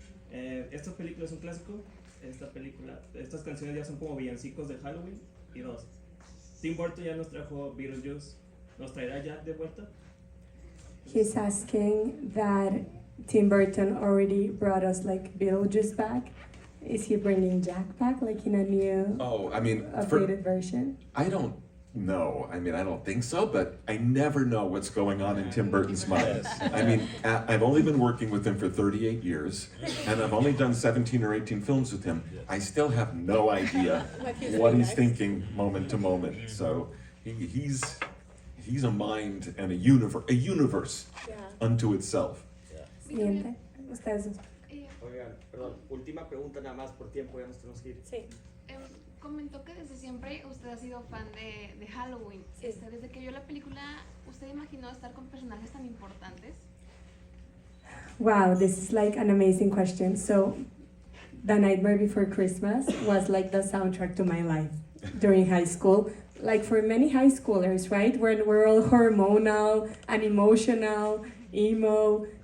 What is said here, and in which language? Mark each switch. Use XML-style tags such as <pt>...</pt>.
<es>Esta película es un clásico. Estas canciones ya son como villancicos de Halloween. Y dos, Tim Burton ya nos trajo Beetlejuice. ¿Nos traerá Jack de vuelta?</es> <en>He's asking that Tim Burton already brought us like Beetlejuice back. Is he bringing Jack back, like in a new, updated version? I don't know. I mean, I don't think so, but I never know what's going on in Tim Burton's mind. I mean, I've only been working with him for 38 years, and I've only done 17 or 18 films with him. I still have no idea what he's thinking moment to moment. So he's a mind and a universe unto itself.</en> <es>Siguiente. Ustedes dos. Oigan, perdón, última pregunta nada más por tiempo, ya nos tenemos que ir. Sí. Comentó que desde siempre usted ha sido fan de Halloween. Sí. Desde que vio la película, ¿usted imaginó estar con personajes tan importantes?</es> <en>Wow, this is like an amazing question. So, The Nightmare Before Christmas was like the soundtrack to my life during high school. Like for many high schoolers, right? When we're all hormonal and emotional, emo.</en>